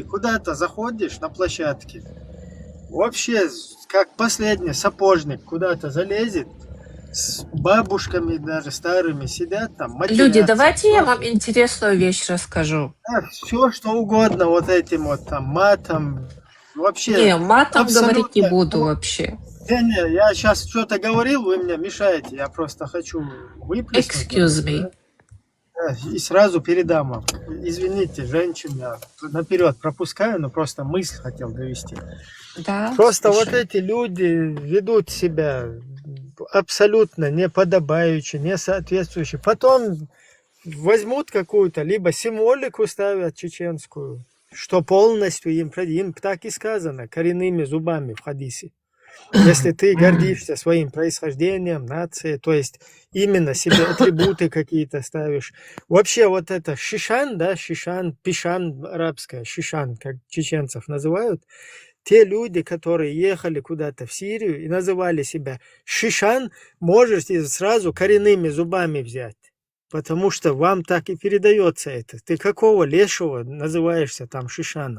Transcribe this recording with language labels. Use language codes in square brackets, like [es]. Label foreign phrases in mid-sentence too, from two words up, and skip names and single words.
[ru] Куда-то заходишь на площадке, вообще как последний сапожник куда-то залезет, с бабушками даже старыми сидят там, матерятся. Люди, давайте я вам интересную вещь расскажу. Да, все что угодно вот этим вот там матом, вообще. Не, матом абсолютно... говорить не буду вообще. Не, я сейчас что-то говорил, вы мне мешаете, я просто хочу выплеснуть. [en] Excuse me. [ru] Да, и сразу передам вам. Извините, женщин, я наперед пропускаю, но просто мысль хотел довести. Да, просто слушай. Вот эти люди ведут себя абсолютно неподобающе, несоответствующе. Потом возьмут какую-то, либо символику ставят чеченскую, что полностью им так и сказано, коренными зубами в хадисе. Если ты гордишься своим происхождением, нацией, то есть именно себе атрибуты какие-то ставишь. Вообще вот это шишан, да, шишан, пишан арабская, шишан, как чеченцев называют, те люди, которые ехали куда-то в Сирию и называли себя шишан, можете сразу коренными зубами взять. Потому что вам так и передается это. Ты какого лешего называешься там шишаном?